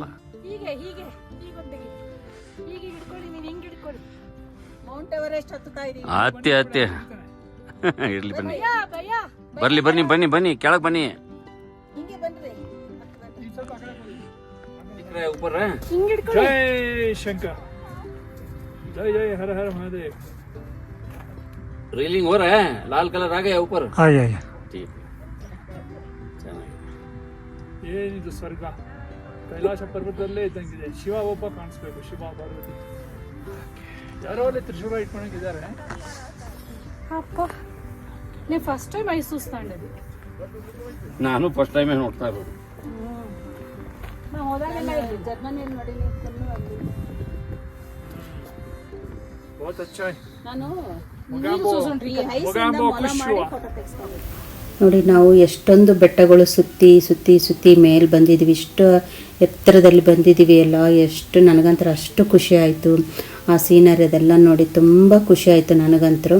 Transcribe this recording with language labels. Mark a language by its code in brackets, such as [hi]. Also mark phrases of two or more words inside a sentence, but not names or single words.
[kn] ಹೀಗೆ ಹೀಗೆ ಹೀಗೊಂದು ಹೀಗೆ ಹಿಡ್ಕೊಳ್ಳಿ, ನೀವು ಹಿಂಗೆ ಹಿಡ್ಕೊಳ್ಳಿ. ಮೌಂಟ್ ಎವರೆಸ್ಟ್ ಹತ್ತುತ್ತಾ ಇದೀವಿ. ಹತ್ತಿ ಹತ್ತಿ ಇರ್ಲಿ ಬನ್ನಿ, ಭಯ ಭಯ ಬರ್ಲಿ ಬನ್ನಿ ಬನ್ನಿ ಬನ್ನಿ, ಕೆಳಗೆ ಬನ್ನಿ. ಹಿಂಗೆ ಬನ್ರಿ. ಹಿಂಗೆ ಹಿಡ್ಕೊಳ್ಳಿ. [hi] जय शंकर, जय जय हर हर महादेव. रेलिंग हो रहा है, लाल कलर आ गया ऊपर. आया ठीक [kn] ಏನಿದು ಸ್ವರ್ಗ, ಕೈಲಾಸ ಪರ್ವತದಲ್ಲೇ ಇದ್ದಂಗಿದೆ. ಶಿವ ಒಬ್ಬ ಕಾಣಿಸ್ಬೇಕು, ಶಿವ ಪಾರ್ವತಿ. ಯಾರೋ ಅಲ್ಲಿ ತ್ರಿಶೂಲ ಇಟ್ಕೊಂಡಿದ್ದಾರೆ. ಅಪ್ಪ, ನೀವು [en] first time [kn] ಮೈಸೂರು ತಂಡದ್ದು. ನಾನು [en] first time [kn] ನೋಡ್ತಾ ಇರೋದು. ನಾವು ಹೋದಾಗೆಲ್ಲ ಜರ್ಮನಿಯಲ್ಲಿ ನೋಡಿ ನೀವು ಫುಲ್ಲು ಅಲ್ಲಿ. [hi] बहुत अच्छा है. [kn] ನಾನು [hi] ಮೊಗಾಂಬೋ खुशी हुआ. [kn] ನೋಡಿ ನಾವು ಎಷ್ಟೊಂದು ಬೆಟ್ಟಗಳು ಸುತ್ತಿ ಸುತ್ತಿ ಸುತ್ತಿ ಮೇಲೆ ಬಂದಿದ್ದೀವಿ, ಇಷ್ಟು ಎತ್ತರದಲ್ಲಿ ಬಂದಿದ್ದೀವಿ ಎಲ್ಲ. ಎಷ್ಟು ನನಗಂತೂ ಅಷ್ಟು ಖುಷಿ ಆಯಿತು ಆ ಸೀನರಿ ಅದೆಲ್ಲ ನೋಡಿ, ತುಂಬ ಖುಷಿ ಆಯಿತು ನನಗಂತೂ.